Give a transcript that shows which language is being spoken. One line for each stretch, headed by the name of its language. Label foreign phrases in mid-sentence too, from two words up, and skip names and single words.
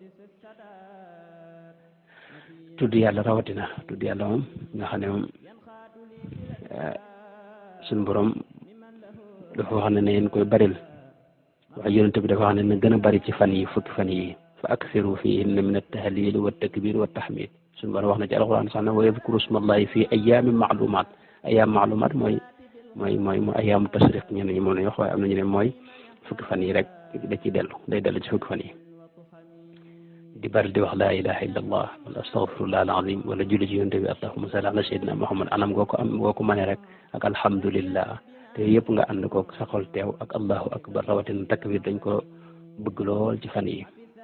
Wolof: tudd yàlla rawatina tudd yàlla moom nga xam ne moom suñu borom dafa wax ne na ngeen koy baril waaye yonent bi dafa wax ne na gën a bari ci fan yi fukki fan yi
Arabic: فأكثروا فيهن من التهليل والتكبير والتحميد
Wolof: suñu borom wax na ci alquran sax na
Arabic: ويذكروا اسم الله في أيام معلومات أيام معلومات
Wolof: mooy
Arabic: أيام التشريق
Wolof: ñenn ñi moom la ñu wax waaye am na ñu ne mooy fukki fan yi rek da ciy day dellu ci fukki fan yi di bari di wax
Arabic: لا إله إلا الله
Wolof: wala
Arabic: أستغفر الله العظيم
Wolof: wala julli ci yonent bi
Arabic: اللهم صل على سيدنا محمد
Wolof: anam goo ko mënee rek ak alhamdulillah te yëpp nga ànd ko sa xol teew ak
Arabic: الله أكبر
Wolof: rawatina takbir dañ ko bëgg lool ci fan yi